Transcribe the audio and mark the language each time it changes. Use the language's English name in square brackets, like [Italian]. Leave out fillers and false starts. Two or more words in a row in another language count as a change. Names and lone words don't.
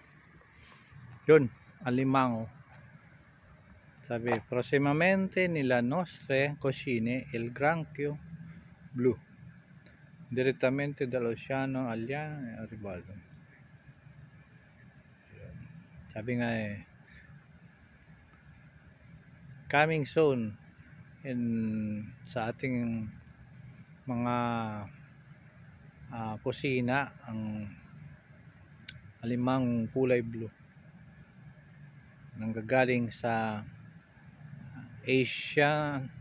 [Filipino] Yun, alimango. Sabi, [Italian] prossimamente nella nostre cucine il granchio blu direttamente dall'oceano Indiano è arrivato. [Filipino] Sabi nga [English] coming soon [Filipino] sa ating mga kusina ang alimang kulay blue nanggagaling sa Asia,